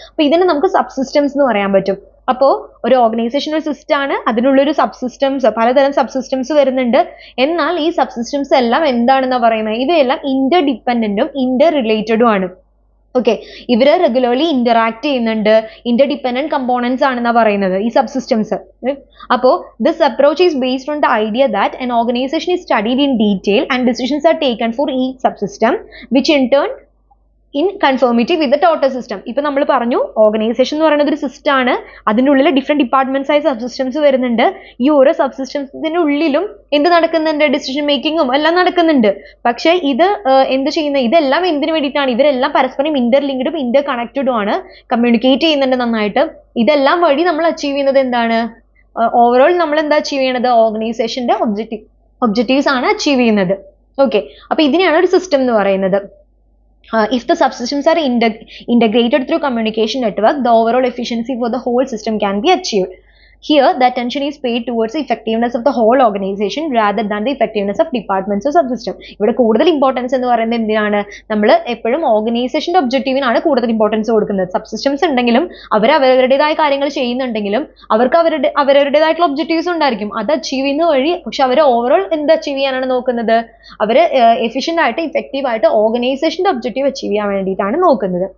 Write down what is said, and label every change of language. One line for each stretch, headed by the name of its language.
Malayalam: അപ്പോൾ ഇതിനെ നമുക്ക് സബ് സിസ്റ്റംസ് എന്ന് പറയാൻ പറ്റും. അപ്പോൾ ഒരു ഓർഗനൈസേഷൻ ഒരു സിസ്റ്റം ആണ്, അതിനുള്ളൊരു സബ് സിസ്റ്റംസ്, പലതരം സബ് സിസ്റ്റംസ് വരുന്നുണ്ട്. എന്നാൽ ഈ സബ് സിസ്റ്റംസ് എല്ലാം എന്താണെന്നാ പറയുന്നത്, ഇവയെല്ലാം ഇന്റർ ഡിപ്പെൻഡന്റും ഇന്റർ റിലേറ്റഡും ആണ്. ഓക്കെ, ഇവര് റെഗുലർലി ഇന്ററാക്ട് ചെയ്യുന്നുണ്ട്, ഇന്റർ ഡിപ്പെൻഡന്റ് കമ്പോണൻസ് ആണെന്നാ പറയുന്നത് ഈ സബ് സിസ്റ്റംസ്. അപ്പോൾ
English: This approach is based on the idea that an organization is studied in detail and decisions are taken for each subsystem which in turn in conformity with the total system.
Malayalam: ഇപ്പൊ നമ്മൾ പറഞ്ഞു organisation എന്ന് പറയുന്നത് ഒരു system ആണ്, അതിൻ്റെ ഉള്ളിൽ different departments ആയി സബ് സിസ്റ്റംസ് വരുന്നുണ്ട്. ഈ ഓരോ സബ് സിസ്റ്റംസിന്റെ ഉള്ളിലും എന്ത് നടക്കുന്നുണ്ട്, ഡിസിഷൻ മേക്കിങ്ങും എല്ലാം നടക്കുന്നുണ്ട്. പക്ഷേ ഇത് എന്ത് ചെയ്യുന്നത്, ഇതെല്ലാം എന്തിനു വേണ്ടിയിട്ടാണ്, ഇവരെല്ലാം പരസ്പരം ഇന്റർലിങ്ക്ഡും ഇന്റർ കണക്റ്റഡും ആണ്, കമ്മ്യൂണിക്കേറ്റ് ചെയ്യുന്നുണ്ട് നന്നായിട്ട്. ഇതെല്ലാം വഴി നമ്മൾ അച്ചീവ് ചെയ്യുന്നത് എന്താണ്, ഓവറോൾ നമ്മൾ എന്താ അച്ചീവ് ചെയ്യണത്, ഓർഗനൈസേഷന്റെ ഒബ്ജക്റ്റീവ്സ് ആണ് അച്ചീവ് ചെയ്യുന്നത്. ഓക്കെ, അപ്പൊ ഇതിനെയാണ് ഒരു സിസ്റ്റം എന്ന് പറയുന്നത്.
English: If the subsystems are integrated through communication network, the overall efficiency for the whole system can be achieved. Here, the attention is paid towards the effectiveness of the whole organization rather than the effectiveness of departments or subsystem.
Malayalam: ഇവിടെ കൂടുതൽ importance എന്ന് പറയുന്നത് എന്തിനാണ്, നമ്മൾ എപ്പോഴും ഓർഗനൈസേഷന്റെ ഒബ്ജക്റ്റീവിനാണ് കൂടുതൽ importance കൊടുക്കുന്നത്. സബ്സിസ്റ്റംസ് ഉണ്ടെങ്കിലും അവർ അവരുടേതായ കാര്യങ്ങൾ ചെയ്യുന്നുണ്ടെങ്കിലും അവർക്ക് അവരുടേതായിട്ടുള്ള ഒബ്ജക്റ്റീവ്സ് ഉണ്ടായിരിക്കും, അത് അച്ചീവ് ചെയ്യുന്ന വഴി. പക്ഷെ അവർ ഓവറോൾ എന്ത് അച്ചീവ് ചെയ്യാനാണ് നോക്കുന്നത്, അവർ എഫിഷ്യന്റ് ആയിട്ട് ഇഫക്റ്റീവ് ആയിട്ട് ഓർഗനൈസേഷന്റെ ഒബ്ജക്റ്റീവ് അച്ചീവ് ചെയ്യാൻ വേണ്ടിയിട്ടാണ് നോക്കുന്നത്.